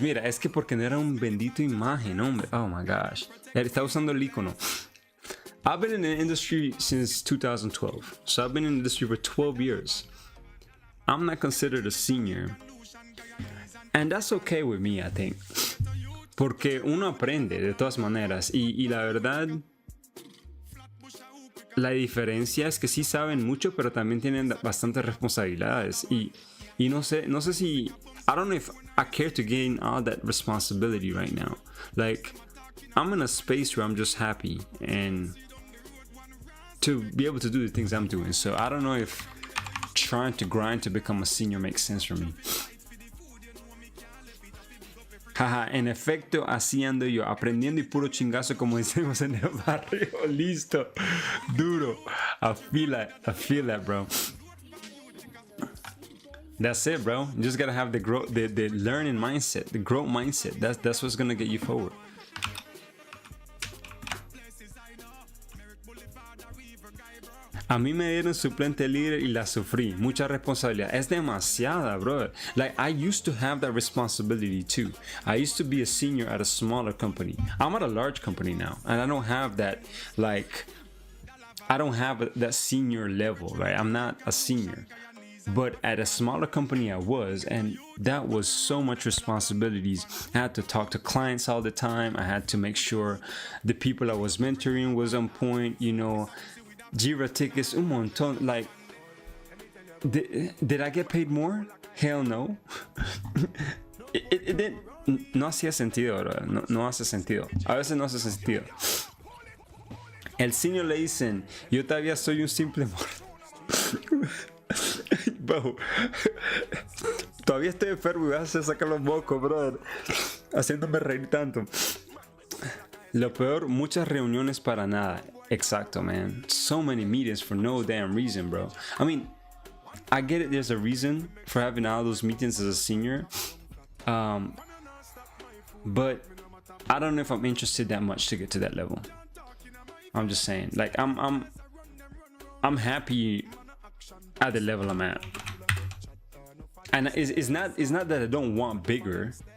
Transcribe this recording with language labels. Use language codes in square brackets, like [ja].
[es] Mira, es que porque no era un bendito imagen, hombre. [en] Oh my gosh. [es] Está usando el icono. [en] I've been in the industry since 2012. So I've been in the industry for 12 years. I'm not considered a senior. And that's okay with me, I think. [es] Porque uno aprende de todas maneras y la verdad la diferencia es que sí saben mucho pero también tienen bastantes responsabilidades y no sé si [en] I don't know if I care to gain all that responsibility right now. Like I'm in a space where I'm just happy and to be able to do the things I'm doing, so I don't know if trying to grind to become a senior makes sense for me. [es] Jaja, en efecto, así ando yo, aprendiendo y puro chingazo como decimos en el barrio. Listo, duro. [en] I feel that, bro. That's it, bro. You just gotta have the learning mindset, the growth mindset. That's what's gonna get you forward. [es] A mí me dieron suplente líder y la sufrí. Mucha responsabilidad. Es demasiada, bro. [en] Like, I used to have that responsibility too. I used to be a senior at a smaller company. I'm at a large company now. And I don't have that, like, I don't have that senior level, right? I'm not a senior. But at a smaller company I was, and that was so much responsibilities. I had to talk to clients all the time. I had to make sure the people I was mentoring was on point, you know. Jira tickets, [es] un montón. [en] Like, did I get paid more? Hell no. It didn't. [es] No hacía sentido, bro. No hace sentido. A veces no hace sentido. El senior le dicen, yo todavía soy un simple mortal. Bro, todavía estoy enfermo y vas a sacar los mocos, brother. Haciéndome reír tanto. Lo peor, muchas reuniones para nada. Exacto, man. [en] So many meetings for no damn reason, bro. I mean, I get it. There's a reason for having all those meetings as a senior. but I don't know if I'm interested that much to get to that level. I'm just saying, like, I'm happy at the level I'm at, and it's not that I don't want bigger.